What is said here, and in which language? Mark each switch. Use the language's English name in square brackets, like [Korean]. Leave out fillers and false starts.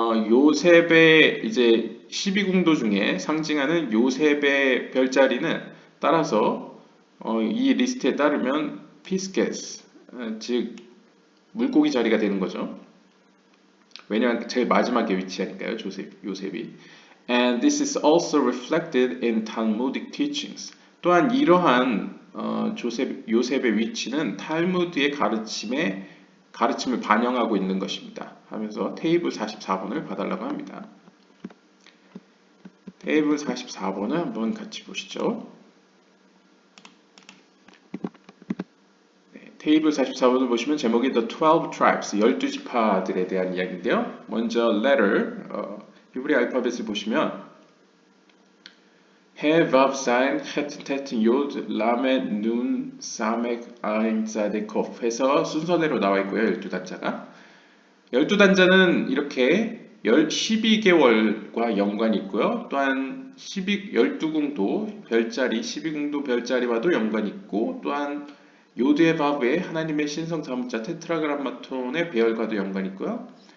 [Korean] 요셉의 이제 12궁도 중에 상징하는 요셉의 별자리는 따라서 이 리스트에 따르면 피스게스, 즉 물고기 자리가 되는 거죠. 왜냐하면 제일 마지막에 위치하니까요, 요셉이. [English] And this is also reflected in Talmudic teachings. [Korean] 또한 이러한 요셉의 위치는 탈무드의 가르침을 반영하고 있는 것입니다. 하면서 테이블 44번을 봐달라고 합니다. 테이블 44번을 한번 같이 보시죠. 네, 테이블 44번을 보시면 제목이 [English] The 12 Tribes, [Korean] 12지파들에 대한 이야기인데요. 먼저 letter, 히브리 알파벳을 보시면 해, vav, zayin, het, tet, yod, lamed, nun, samek, ayin, tzadek, kof 해서 순서대로 나와 있고요. 12단자가. 12단자는 이렇게 12개월과 연관이 있고요. 또한 12궁도 별자리, 12궁도 별자리와도 연관이 있고 또한 요드의 바브의 하나님의 신성 자문자 테트라그람마톤의 배열과도 연관이 있고요.